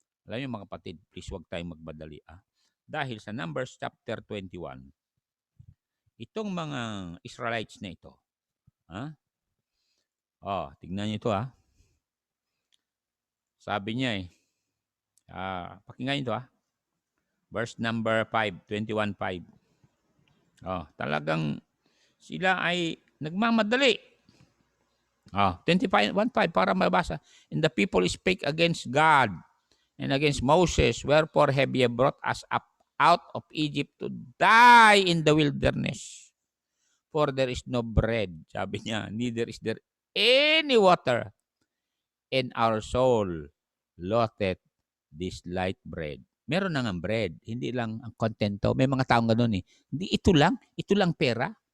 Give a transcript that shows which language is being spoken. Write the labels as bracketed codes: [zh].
[tl] Alam niyo mga kapatid, please huwag tayong magmadali. Dahil sa Numbers chapter 21, itong mga Israelites na ito, tignan niyo ito Sabi niya pakinggan niyo ito Verse number 5, 21:5. Talagang sila ay nagmamadali. 25:1-5 para mabasa. [en] And the people spake against God and against Moses, wherefore have ye brought us up out of Egypt to die in the wilderness? For there is no bread, [tl] sabi niya, [en] neither is there any water, and our soul loateth this light bread. [tl] Meron na ng bread, hindi lang ang kontento. May mga taong ganoon Hindi, ito lang pera.